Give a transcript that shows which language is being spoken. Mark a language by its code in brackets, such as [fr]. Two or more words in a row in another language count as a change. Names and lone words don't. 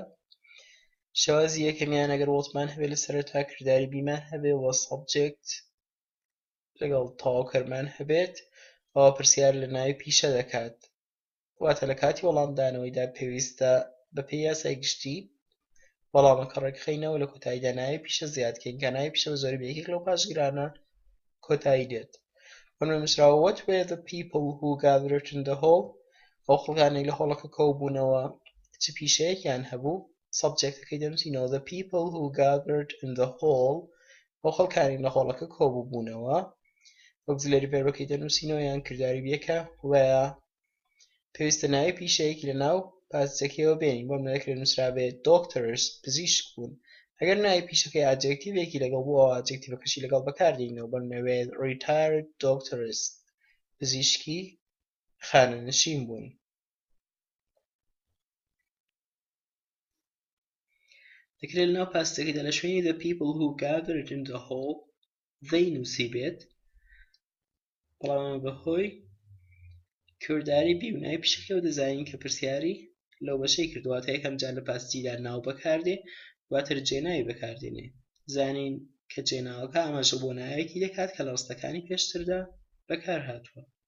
[ckb] شێوازی یەکەمیان ئەگەر وۆتمان هەبێت لە سەرەتا کردداری بیمان هەبێ وە سەبجێکت لەگەڵ تەواوکەرمان هەبێت ئەوە پرسیار لە ناوی پیشە دەکات، واتە لە کاتی وەڵامدانەوەیدا پێویستە بەپێی یاسای گشتی وەڵامەکە ڕێکخینەوە لە کۆتاییدا ناوی پیشە زیادکەین کە ناوی پیشە بە زۆری بەیەکێک لەو پاشگیرانە کۆتایی دێت. [en] نووسراوە what were the people who gathered in the hall [ckb] ئەو خەڵکانەی لە هۆڵەکە کەوبوونەوە چ پیشەیەکیان هەبوو سەبجێکتەکەی دەنووسینەوە [en] the people who gathered in the hall [ckb] ئەو خەڵکانی لە هۆڵەکە کەوبوونەوە [en] auxiliary verbەکەی [ckb] دەنووسینەوە یان کردداری بێکە وەیە پێویستە ناوی پیشەیەکی لە ناو پاسچەکەیەوە بێنین بۆم دەکرێت نووسرابێت doctors پزیشک بوون ئەگەر ناوی پیشەکەی ئادجێکتیڤێکی لەگەڵ بوو ئەوە ئادجێکتیڤەکەشی لەگەڵ بەکاردێنینەوە بەڵێنەوێت [en] retired doctors [ckb] پزیشکی خانەنشین بوون. دەکرێت لەناو پاسچەکەیدا لە شوێنی [en] the people who gathered in the hall they [ckb] نووسی بێت بەڵام بەهۆی کردداری بی و ناوی پیشەکەەوە دەزانین کە پرسیاری لەو بەشەی کردوواتە یەکەم جار لە پاسچیدا ناو بەکاردێ دواتر جێناوی بەکاردێنێ زانین کە جێناوەکە ئاماژە بۆ ناوێکی دەکات کە لە ڕستەکانی پێشتردا بەکار هاتووە.